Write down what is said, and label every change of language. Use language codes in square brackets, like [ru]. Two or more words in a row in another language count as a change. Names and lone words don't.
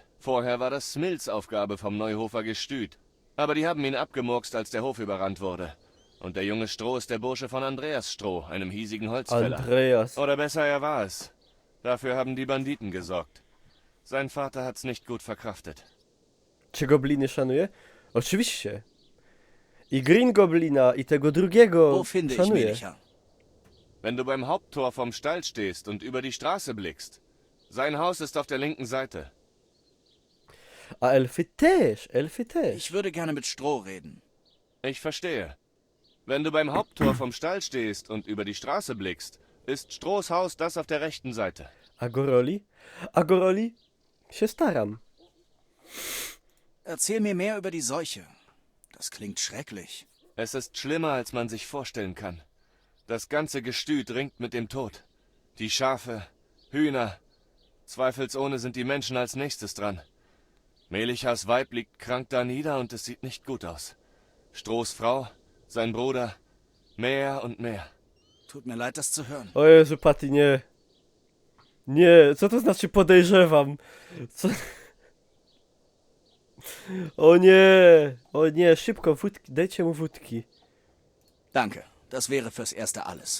[de] Vorher war das Smils Aufgabe vom Neuhofer Gestüt. Aber die haben ihn abgemurkst, als der Hof überrannt wurde. Und der junge Stroh ist der Bursche von Andreas Stroh, einem hiesigen Holzfäller. Andreas. Oder besser, er war es. Dafür haben die Banditen gesorgt. Sein Vater hat's nicht gut verkraftet. [pl] Czy gobliny szanuję? Oczywiście. I Green Goblina, i tego drugiego [de] Wo finde ich [pl] szanuję. [de] Melichar? Wenn du beim Haupttor vom Stall stehst und über die Straße blickst. Sein Haus ist auf der linken Seite. [pl] A elfy też, elfy też. [de] Ich würde gerne mit Stroh reden. Ich verstehe. Wenn du beim Haupttor vom Stall stehst und über die Straße blickst, ist Strohs Haus das auf der rechten Seite. [pl] A Goroli? A Goroli? Się staram. [de] Erzähl mir mehr über die Seuche. Das klingt schrecklich. Es ist schlimmer, als man sich vorstellen kann. Das ganze Gestüt ringt mit dem Tod. Die Schafe, Hühner. Zweifelsohne sind die Menschen als nächstes dran. Melichars Weib liegt krank da nieder und es sieht nicht gut aus. Strohs Frau, sein Bruder, mehr und mehr. Tut mir leid, das zu hören. [pl] O Jezu, Patty, nie. Nie, co to znaczy podejrzewam? Co? O nie, szybko, wódki, dajcie mu wódki. [de] Danke, das wäre fürs Erste alles.